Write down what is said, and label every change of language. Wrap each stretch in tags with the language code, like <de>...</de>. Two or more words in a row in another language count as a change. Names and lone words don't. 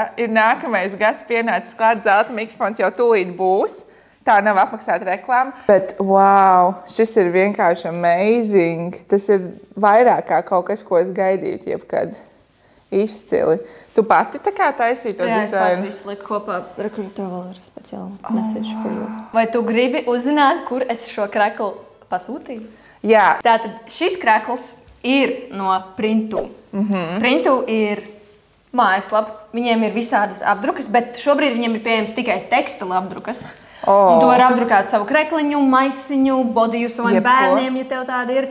<lv>Ir nākamais gads pienācis klāt, zelta mikrofons jau tūlīt būs. Tā nav apmaksāta reklāma. Bet, wow, šis ir vienkārši amazing. Tas ir vairāk kā kaut kas, ko es gaidīju jebkad. Izcili. Tu pati tā kā taisīji to dizainu? Jā, es pati visu liku kopā. Rekur, tev vēl ir speciāli</lv> <en>message for you.</en> <lv>Vai tu gribi uzzināt, kur es šo kreklu pasūtīju? Jā. Tātad šis krekls ir no Printu. Printu ir mājaslapa. Viņiem ir visādas apdrukas, bet šobrīd viņiem ir pieejams tikai tekstila apdrukas. Un tu vari apdrukāt savu krekliņu, maisiņu, bodiju saviem bērniem, ja tev tāda ir.</lv>